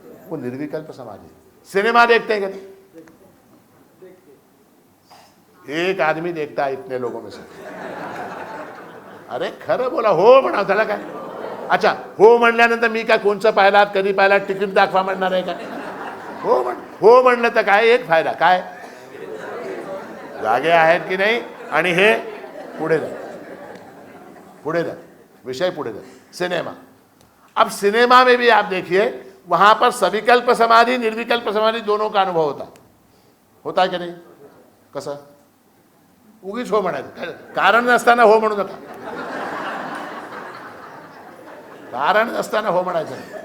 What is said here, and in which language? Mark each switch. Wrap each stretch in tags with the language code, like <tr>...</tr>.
<hi>वो निर्विकल्प समाधि। सिनेमा देखते हैं क्या नहीं? एक आदमी देखता है इतने लोगों में से।</hi> <mr>अरे खरं बोला, हो म्हणा त्याला काय? अच्छा, हो म्हणल्यानंतर मी काय कोणचं पाहिलात, कधी पाहिलात, तिकीट दाखवा म्हणणार आहे का? हो म्हणलं तर काय एक फायदा काय? जागे आहेत की नाही? आणि हे पुढे जा, विषय पुढे जा। सिनेमा।</mr> <hi>अब सिनेमा में भी आप देखिए, वहां पर सविकल्प समाधि निर्विकल्प समाधि दोनों का अनुभव होता है कि नहीं?</hi> <mr>कसं? उगीच हो म्हणायचं, कारण नसताना हो म्हणू नका, कारण नसताना हो म्हणायचं।</mr>